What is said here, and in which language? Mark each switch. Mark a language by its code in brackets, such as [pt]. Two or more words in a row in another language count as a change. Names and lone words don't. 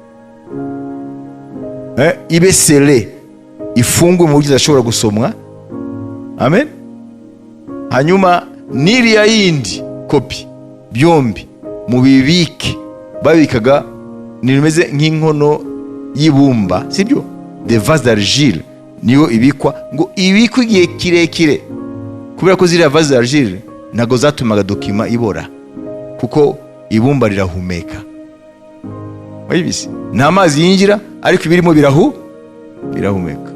[rw] Ibe sele, ifungwe mu buryo idashobora gusomwa. Amen. Hanyuma n'iriya yindi kopi byombi mubibike, babikaga nimeze nk'inkono y'ibumba, sibyo? [fr] De vase d'argile [rw] niyo ibikwa, ngo ibikwe igihe kirekire, kubera ko ziriya [fr] vase d'argile [rw] ntago zatumaga dokima ibora, kuko ibumba rirahumeka. Nta mazi yinjira, ariko ibirimo birahumeka.